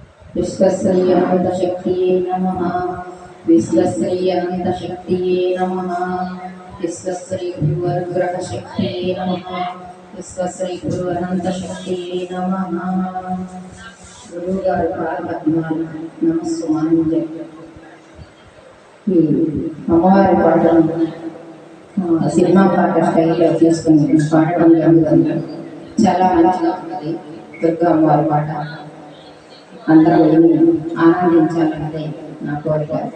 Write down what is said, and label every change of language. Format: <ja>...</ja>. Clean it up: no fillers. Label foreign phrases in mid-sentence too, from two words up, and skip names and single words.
<sa>विश्वस्य अनन्तशक्तिये नमः। विश्वस्य अनन्तशक्तिये नमः। विश्वस्य गुरुवरग्रहशक्तिये नमः। विश्वस्य गुरु अनन्तशक्तिये नमः।</sa> <te>गुरुगाరు పాదపద్మాలు నమస్సుమాంజలి. ఈ అమ్మవారి పాటలు సినిమా పాట స్టైల్లో తీసుకుని పాడడం జరుగుతుంది. చాలా మంచిగా ఉంటుంది దుర్గా అమ్మవారి పాట. అందరూ విని ఆనందించాలన్నదే నా కోరిక.</te>